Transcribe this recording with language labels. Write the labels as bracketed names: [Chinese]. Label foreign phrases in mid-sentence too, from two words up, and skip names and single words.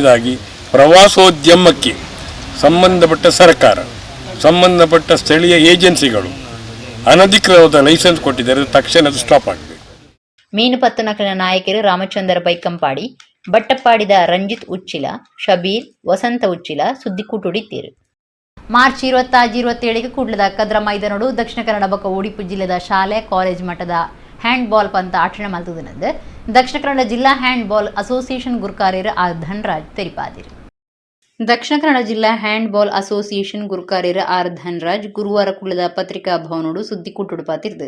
[Kannada] ಮೂರನೇದಾಗಿ ಪ್ರವಾಸೋದ್ಯಮಕ್ಕೆ ಸಂಬಂಧಪಟ್ಟ ಸರ್ಕಾರ, ಸಂಬಂಧಪಟ್ಟ ಸ್ಥಳೀಯ ಏಜೆನ್ಸಿಗಳು ಅನಧಿಕೃತವಾದ ಲೈಸೆನ್ಸ್ ಕೊಟ್ಟಿದ್ದಾರೆ, ತಕ್ಷಣ ಸ್ಟಾಪ್ ಆಗಬೇಕು. [Tulu] ಮೀನು ಪತ್ತನಕಲ ನಾಯಕರು ರಾಮಚಂದ್ರ ಬೈಕಂಪಾಡಿ, ಬಟ್ಟಪ್ಪಾಡಿದ ರಂಜಿತ್ ಉಚ್ಚಿಲ, ಶಬೀರ್, ವಸಂತ ಉಚ್ಚಿಲ ಸುದ್ದಿಕೂಟುಡಿದ್ದೀರು. ಮಾರ್ಚ್ 26-27 ಕೂಡ್ಲದ ಕದ್ರ ಮೈದಾನೋಡು ದಕ್ಷಿಣ ಕನ್ನಡ ಬೊಕ್ಕ ಉಡುಪಿ ಜಿಲ್ಲೆದ ಶಾಲೆ ಕಾಲೇಜ್ ಮಟ್ಟದ ಹ್ಯಾಂಡ್ಬಾಲ್ ಪಂತ ಆಚರಣೆ ಮಲ್ತುದಿನಂದು ದಕ್ಷಿಣ ಕನ್ನಡ ಜಿಲ್ಲಾ ಹ್ಯಾಂಡ್ಬಾಲ್ ಅಸೋಸಿಯೇಷನ್ ಗುರುಕಾರ್ಯರು ಆರ್ ಧನ್ರಾಜ್ ತೆರಿಪಾದಿರು. ದಕ್ಷಿಣ ಕನ್ನಡ ಜಿಲ್ಲಾ ಹ್ಯಾಂಡ್ಬಾಲ್ ಅಸೋಸಿಯೇಷನ್ ಗುರುಕಾರ್ಯರು ಆರ್ ಧನ್ರಾಜ್ ಗುರುವಾರ ಕುಳ್ಳದ ಪತ್ರಿಕಾ ಭವನೋಡು ಸುದ್ದಿಕೂಟುಡು ಪಾತಿರ್ದು.